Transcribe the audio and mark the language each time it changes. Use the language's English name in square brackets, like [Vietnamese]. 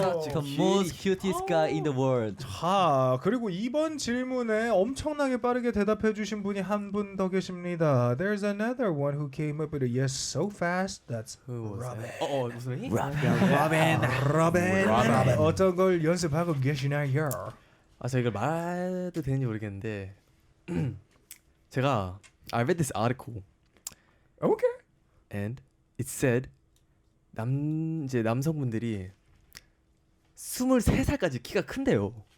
[English] The most cutest guy in the world. [Korean] 자, 그리고 이번 질문에 엄청나게 빠르게 대답해 주신 분이 한 분 더 계십니다. [English] There's another one who came up with a yes so fast. That's Robin. [Korean] 무슨 이? [English] Robin. [Korean] 어떤 걸 연습하고 계시나요? 저 이걸 말해도 되는지 모르겠는데 제가 [English] I read this article Okay. and it said [Korean] 이제 남성분들이 23살까지 키가 큰대요.